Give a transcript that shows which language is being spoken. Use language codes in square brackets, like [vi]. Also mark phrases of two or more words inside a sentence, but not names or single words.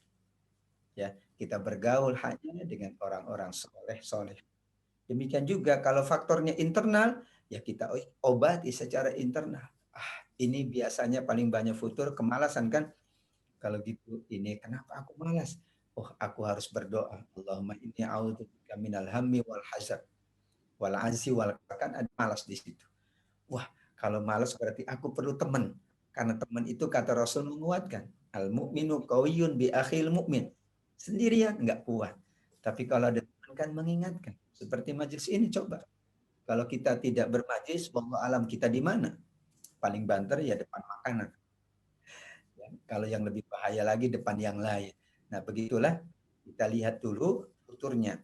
[id] Ya, kita bergaul hanya dengan orang-orang soleh. Demikian juga kalau faktornya internal, ya kita obati secara internal. Ini biasanya paling banyak futur kemalasan kan? Kalau gitu, ini kenapa aku malas? Oh, aku harus berdoa. [ar] اللهم إني أعوذ بك من الهم والحزن والأنس وال [id] kan ada malas di situ. Wah, kalau malas berarti aku perlu teman. Karena teman itu kata Rasul menguatkan. [ar] المؤمن قوي بأخيه المؤمن. [id] Sendirian nggak kuat. Tapi kalau ada teman kan mengingatkan. Seperti majelis ini coba. Kalau kita tidak bermajlis, [ar] والله أعلم [id] kita di mana? Paling banter ya depan makanan. Ya, kalau yang lebih bahaya lagi depan yang lain. Nah, begitulah kita lihat dulu futurnya.